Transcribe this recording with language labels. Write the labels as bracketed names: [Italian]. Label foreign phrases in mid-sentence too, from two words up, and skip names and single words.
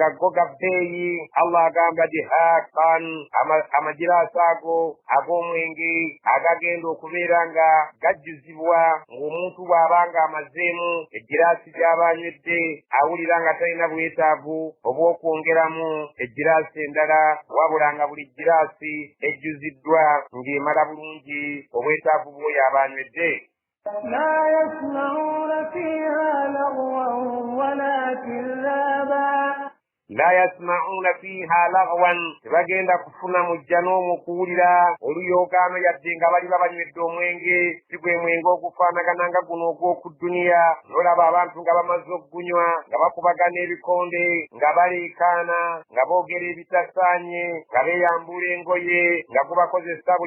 [Ganda] go ga bbeeyi Allah agamba dihaqan amagiraasi ago ag'omwenge agagenda okubeera nga gajjuzibwa ng'omuntu bw'abanga amazeemu egiraasi gy'abanywedde awulira nga talina bwetaavu obw'okwongeramu ejjiraasi endala wabula nga buli jjiraasi ejjuziddwa ng'emala bulungi obwetaavu bw'oyo abanywedde [Arabic] لا يسمعون فيها لغوا ولا كذابا لا يسمعون فيها لغوا [Ganda] tebagenda kufuna mujja n'omu kuwulira oluyoogaano yadde nga bali babanywedde omwenge si gwe mwenge ogufaanagana nga guno ogw'oku dduniya n'olaba abantu nga bamaze okugunywa nga bakubagana ebikonde nga baleekaana nga boogera ebitasaanye nga beeyambula engoye nga gubakozesa buli